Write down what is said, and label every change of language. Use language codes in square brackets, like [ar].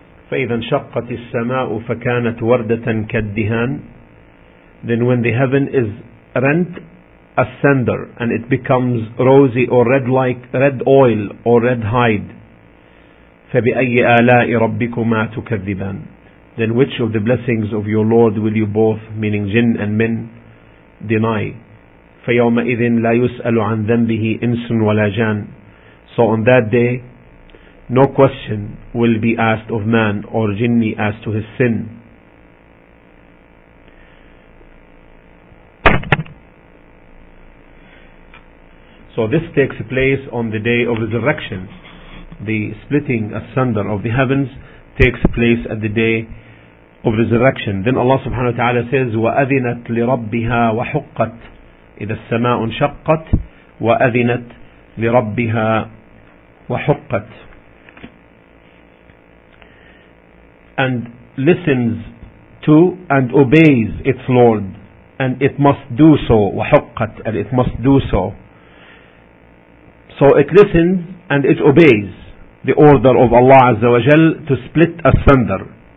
[ar] فإذا انشقت السماء فكانت وردة كالدهان. [en] Then when the heaven is rent asunder and it becomes rosy or red like red oil or red hide. [ar] فبأي آلاء ربكما تكذبان. [en] Then which of the blessings of your Lord will you both, meaning jinn and men, deny. [ar] فيومئذ لا يسأل عن ذنبه إنس ولا جان. [en] So on that day, no question will be asked of man or jinni as to his sin. So this takes place on the day of resurrection. The splitting asunder of the heavens takes place at the day of resurrection. Then Allah subhanahu wa ta'ala says, [ar] وَأَذِنَتْ لِرَبِّهَا وَحُقَّتْ إِذَا السَّمَاءُ انشَقَّتْ وَأَذِنَتْ لِرَبِّهَا وَحُقَّتْ. [en] And listens to and obeys its Lord, and it must do so. وحقت, and it must do so. So it listens and it obeys the order of Allah Azza wa Jal to split asunder.